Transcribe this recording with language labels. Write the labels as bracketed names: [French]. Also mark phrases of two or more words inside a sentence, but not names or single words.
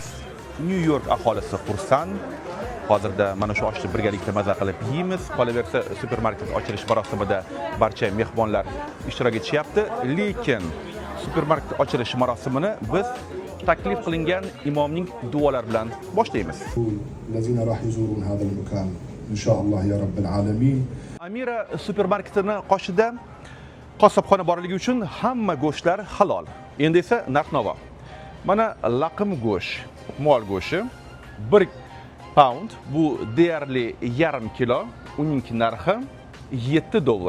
[Uzbek] New York aholisi xursand. Hozirda mana shu oshni birgalikda maza qilib yeymiz. Qolaversa, supermarket ochilish marosimida barcha mehmonlar ishtirok etishyapti, lekin supermarket ochilish marosimini biz taklif qilingan imomning duolari bilan boshlaymiz. [Arabic] الذين راح يزورون هذا المكان إن شاء الله يا رب العالمين. [Uzbek] Amira supermarketini qoshida qassobxona borligi uchun hamma go'shtlar halol. Endi esa narx-navo. Mana laqim go'sht, mol go'shti 1 pound, bu deyarli yarim kilo, uning narxi $7.